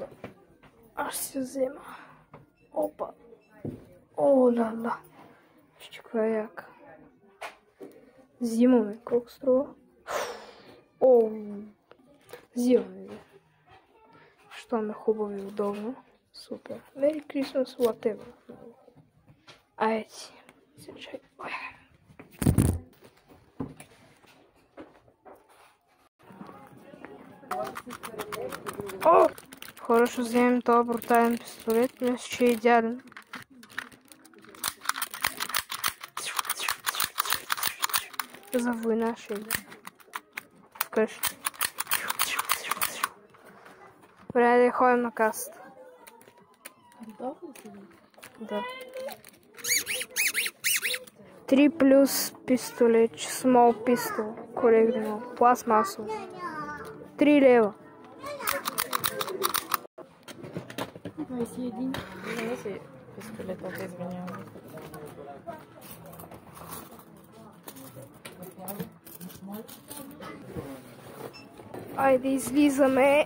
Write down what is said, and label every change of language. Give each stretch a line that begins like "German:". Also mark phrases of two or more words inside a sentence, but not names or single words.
Bulgarian: Аз ще взема. Опа. Ла-ла. Вижте каква е яка. Взимаме. Колко струва? Взимаме. Щом е хубаво и удобно. Супер.
English: Merry Christmas, whatever.
Bulgarian: Айде. Чай. Хора, ще вземем този брутален пистолет. Мисля, че е идеален. За война ще иде. Вкъщи. Добре, да ходим на касата. Да. 3 плюс пистолет,
English: small pistol,
Bulgarian: коректно, пластмасово. 3 лева. 21. Не си пистолетът, извинявам. Айде, излизаме.